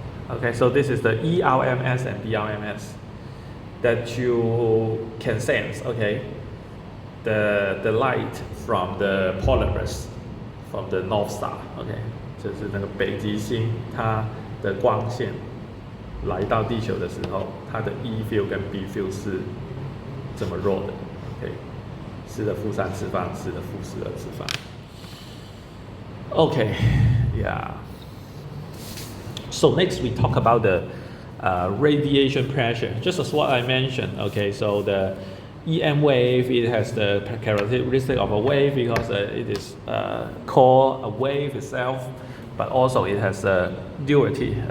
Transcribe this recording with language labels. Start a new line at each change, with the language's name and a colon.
English: Okay, so this is the ERMS and BRMS that you can sense. Okay, the light from the Polaris, from the North Star.
Chinese: OK， 就是那个北极星，它的光线来到地球的时候，它的 E field 跟 B field 是这么弱的。 OK， 4的负3次方，4的负12次方。
English: OK， yeah. So next we talk about the radiation pressure. Just as what I mentioned. Okay, so the EM wave, it has the characteristic of a wave because it is called a wave itself, but also it has a duality.